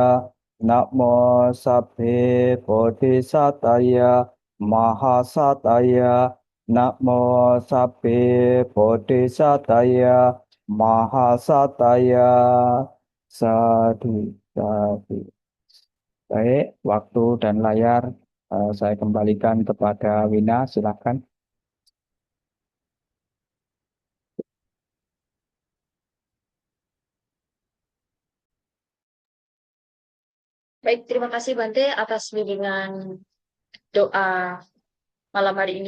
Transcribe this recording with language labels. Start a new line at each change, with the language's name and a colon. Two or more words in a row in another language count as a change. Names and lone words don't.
Pali: Namo Sabbe Bodhisataya Mahasataya. Namo Sabbe Bodhisataya Mahasataya. Sadu, sadu.
Indonesian: Baik, waktu dan layar saya kembalikan kepada Wina, silakan. Baik, terima kasih Bante atas bimbingan doa malam hari ini.